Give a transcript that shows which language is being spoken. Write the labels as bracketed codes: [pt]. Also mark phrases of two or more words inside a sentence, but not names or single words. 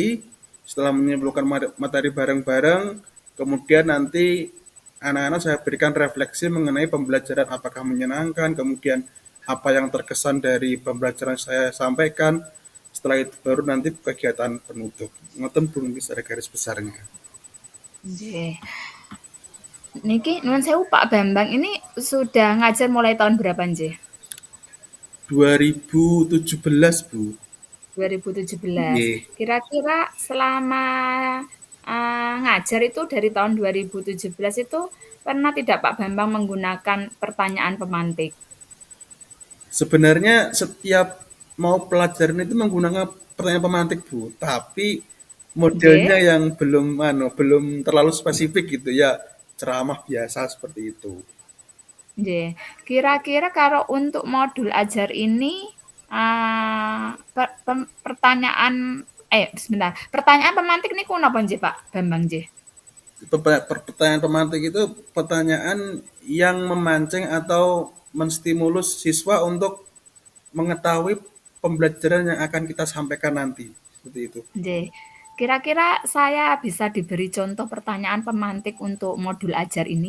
[id] Setelah menyimpulkan materi bareng-bareng, kemudian nanti anak-anak saya berikan refleksi mengenai pembelajaran apakah menyenangkan, kemudian apa yang terkesan dari pembelajaran saya sampaikan. Setelah itu baru nanti kegiatan penutup. Ngoten Bu secara garis besarnya. [jv] Nggih. Niki nuwun sewu [id] Pak Bambang ini sudah ngajar mulai tahun berapa nggih? 2017 Bu. 2017. Nggih. Kira-kira selama, ngajar itu dari tahun 2017 itu pernah tidak Pak Bambang menggunakan pertanyaan pemantik? Sebenarnya setiap mau pelajaran itu menggunakan pertanyaan pemantik Bu, tapi modelnya Nggih. yang belum terlalu spesifik gitu ya, ceramah biasa seperti itu. Nggih. Kira-kira kalau untuk modul ajar ini, pertanyaan sebentar, pertanyaan pemantik [jv] niku napa nggih [id] Pak Bambang nggih? Pertanyaan pemantik itu pertanyaan yang memancing atau menstimulus siswa untuk mengetahui pembelajaran yang akan kita sampaikan nanti. Seperti itu. Nggih. Kira-kira saya bisa diberi contoh pertanyaan pemantik untuk modul ajar ini?